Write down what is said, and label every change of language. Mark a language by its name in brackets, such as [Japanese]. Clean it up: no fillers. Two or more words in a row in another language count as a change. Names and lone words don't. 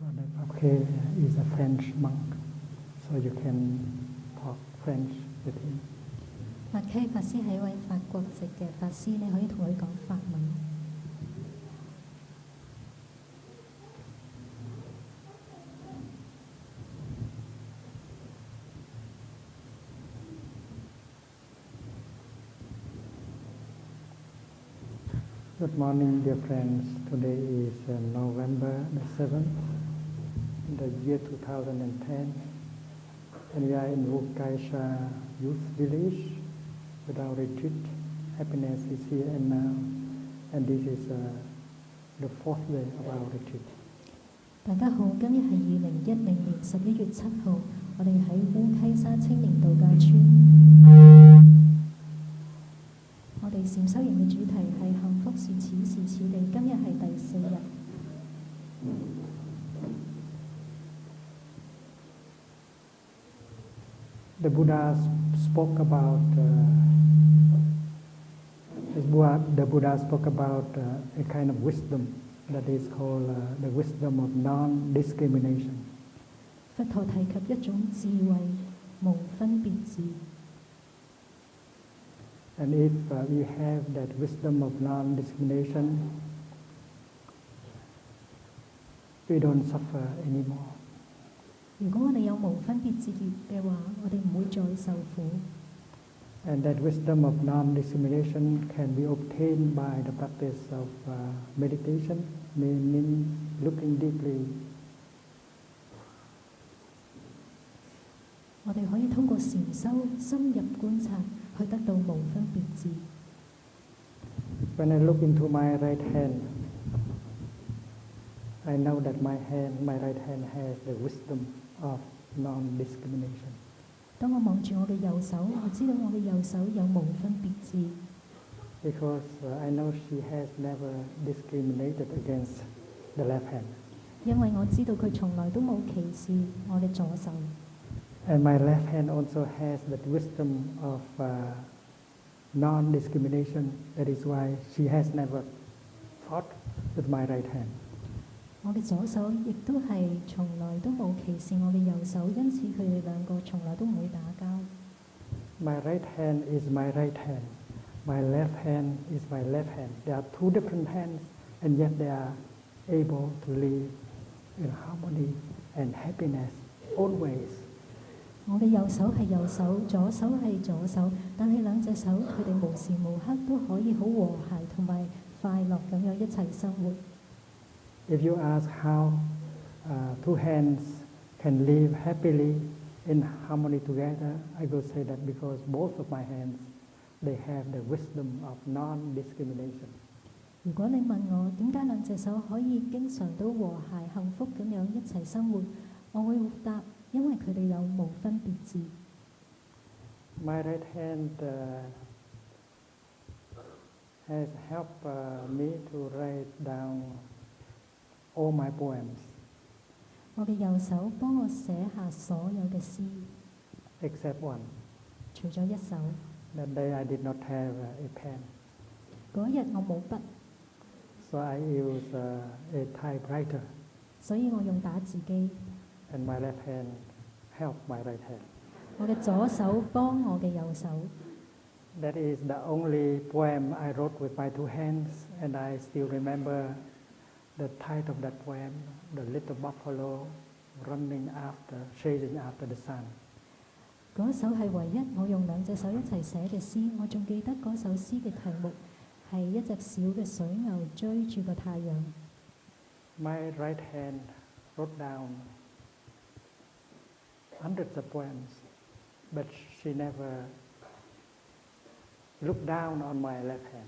[English] Okay, is a French monk, so you can talk French with him. [Cantonese] 法溪法師係一位法國籍嘅法師，你可以同佢講法文。 [English] Good morning, dear friends. Today is November the 7th, in the year 2010, and we are in Vukaisha Youth Village with our retreat. Happiness is here and now, and this is the 4th day of our retreat. [Cantonese] 大家好，今日係2010年11月7號，我哋喺烏溪沙青年度假村。我哋禪修營嘅主題係幸福是此時此地，今日係第4日。 [English] The Buddha spoke about a kind of wisdom that is called the wisdom of non-discrimination. [Cantonese] 佛陀提及一種智慧，無分別智。 [English] And if we have that wisdom of non-discrimination, we don't suffer anymore. [Cantonese] 如果我哋有無分別智嘅話，我哋唔會再受苦。 [English] And that wisdom of non-discrimination can be obtained by the practice of meditation, meaning looking deeply. [Cantonese] 我哋可以通過禪修深入觀察，去得到無分別智。 [English] When I look into my right hand, I know that my right hand has the wisdom of non-discrimination. [Cantonese] 當我望住我嘅右手，我知道我嘅右手有無分別智。 [English] Because I know she has never discriminated against the left hand. [Cantonese] 因為我知道佢從來都冇歧視我嘅左手。 [English] And my left hand also has that wisdom of non-discrimination. That is why she has never fought with my right hand. [Cantonese] 我嘅左手亦都係從來都冇歧視我嘅右手，因此佢哋兩個從來都唔會打交。 [English] My right hand is my right hand. My left hand is my left hand. There are two different hands, and yet they are able to live in harmony and happiness always. [Cantonese] 我嘅右手係右手，左手係左手，但係兩隻手佢哋無時無刻都可以好和諧同埋快樂咁樣一齊生活。 [English] If you ask how two hands can live happily in harmony together, I will say that because both of my hands, they have the wisdom of non-discrimination. [Cantonese] 如果你問我點解兩隻手可以經常都和諧幸福咁樣一齊生活，我會答：因為佢哋有無分別智。 [English] My right hand has helped me to write down all my poems. [Cantonese] 我嘅右手幫我寫下所有嘅詩 [English] except one. [Cantonese] 除咗一首。 [English] That day I did not have a pen. [Cantonese] 嗰日我冇筆， [English] So I used a typewriter. [Cantonese] 所以我用打字機。 [English] And my left hand helped my right hand. [Cantonese] 我嘅左手幫我嘅右手。 [English] That is the only poem I wrote with my two hands, and I still remember the title of that poem, The Little Buffalo Running After, Chasing After the Sun. [Cantonese] 嗰首係唯一我用兩隻手一齊寫嘅詩，我仲記得嗰首詩嘅題目係一隻小嘅水牛追住個太陽。 [English] My right hand wrote down hundreds of poems, but she never looked down on my left hand.